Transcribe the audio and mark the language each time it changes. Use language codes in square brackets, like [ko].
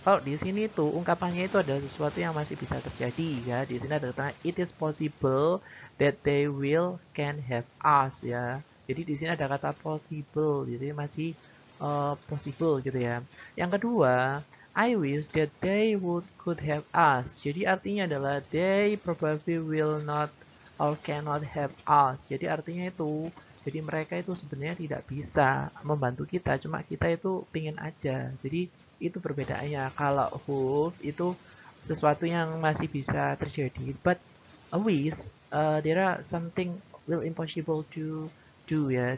[id] Kalau di sini tuh ungkapannya itu adalah sesuatu yang masih bisa terjadi ya. Di sini ada kata [en] it is possible that they will can have us [id] ya. Jadi di sini ada kata possible, jadi masih possible gitu ya. Yang kedua, [en] I wish that they would could have us. [id] Jadi artinya adalah [en] they probably will not or cannot help us. [id] Jadi artinya itu, jadi mereka itu sebenarnya tidak bisa membantu kita, cuma kita itu pingin aja. Jadi itu perbedaannya. Kalau hope itu sesuatu yang masih bisa terjadi, [en] but a wish, there are something will impossible to do [id] ya.